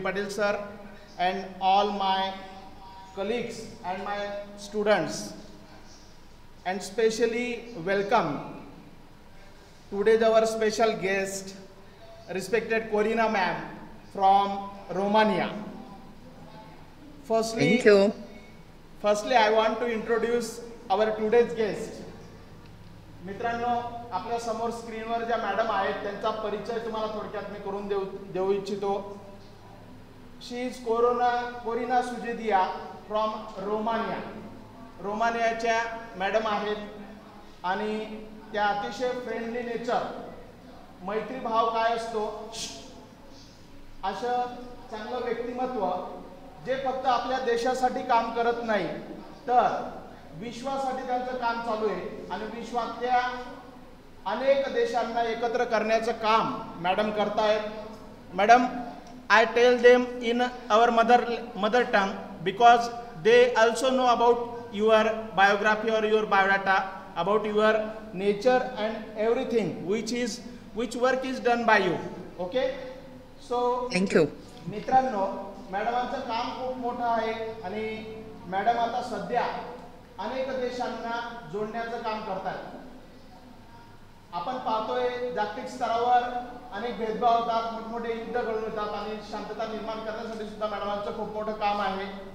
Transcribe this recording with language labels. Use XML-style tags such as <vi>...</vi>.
<en>Patil sir, and all my colleagues and my students, and specially welcome today's our special guest, respected Corina ma'am from Romania. Thank you. Firstly, I want to introduce our today's guest.</en> <mr>मित्रांनो, आपल्या समोर स्क्रीनवर ज्या madam आहेत त्यांचा परिचय तुम्हाला थोडक्यात मी करून देऊ इच्छितो.</mr> <en>She is Corina Sujedia from Romania.</en> <mr>रोमानियाच्या madam आहेत आणि त्या अतिशय फ्रेंडली नेचर, मैत्रीभाव काय असतो असं चांगलं व्यक्तिमत्व जे फक्त आपल्या देशासाठी काम करत नाही तर विश्वासाठी त्यांचं काम चालू आहे आणि विश्वातल्या अनेक देशांना एकत्र करण्याचं काम मॅडम करतायत.</mr> <en>Madam, I tell them in our mother tongue because they also know about your biography or your biodata, about your nature and everything which work is done by you. Okay? So thank you.</en> <mr>मित्रांनो, मॅडमांचं काम खूप मोठं आहे आणि madam आता सध्या अनेक देशांना जोडण्याचं काम करतात. आपण पाहतोय जागतिक स्तरावर अनेक भेदभाव होतात, मोठमोठे युद्ध घडून येतात आणि शांतता निर्माण करण्यासाठी सुद्धा मॅडमांचं खूप मोठं काम आहे.</mr>